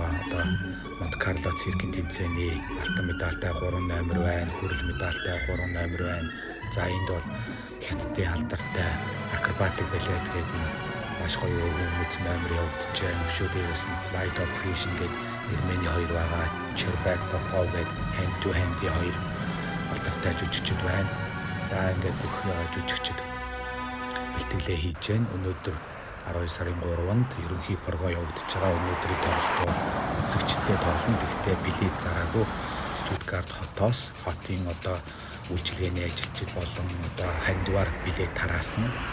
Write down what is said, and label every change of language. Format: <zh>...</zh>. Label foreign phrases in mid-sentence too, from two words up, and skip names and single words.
<mn>Одоо Монте Карло циркийн тэмцээний алтан медальтай 3 номер байна, хүрэл медальтай 3 номер байна. За энд бол хятадын алдартай акробатик балет гэдэг энэ маш гоё өгөөмөц номер явагдаж байна. Өшөө дээрээс нь Flight of Fusion гэдэг Германы 2 байгаа, Cherbak Popov гэдэг</mn> <en>hand to hand-</en> <mn>ийн 2 алдартай жүжигчид байна. За ингээд бүх жүжигчид бэлтгэлээ хийж байна. Өнөөдөр 12 сарын 3-нд ерөнхий програм явагдаж байгаа. Өнөөдрийн тоглолт бол үзэгчтэй тоглоно. Гэхдээ билет зараагүй Stuttgart хотоос хотын одоо үйлчилгээний ажилчид болон одоо хандивар билет тараасан.</mn>